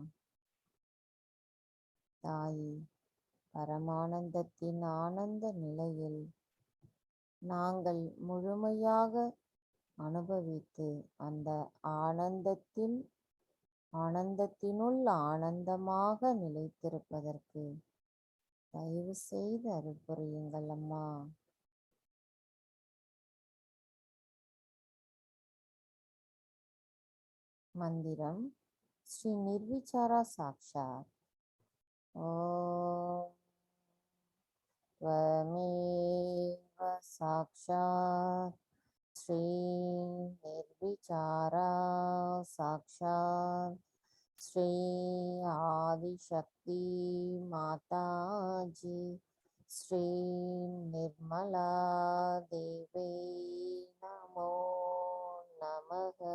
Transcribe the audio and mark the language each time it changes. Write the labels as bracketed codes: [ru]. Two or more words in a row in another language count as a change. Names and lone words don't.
[ta] தாயே, பரமானந்தத்தின் ஆனந்த நிலையில் நாங்கள் முழுமையாக அனுபவித்து அந்த ஆனந்தத்தினுள் ஆனந்தமாக நிலைத்திருப்பதற்கு தயவு செய்து அருள் புரியுங்கள் அம்மா. மந்திரம் [sa] श्री निर्विचारा साक्षात्. ஓம் त्वमेव साक्षात् श्री निर्विचारा साक्षात् श्री आदिशक्ति माताजी श्री निर्मला देवी नमो नमः.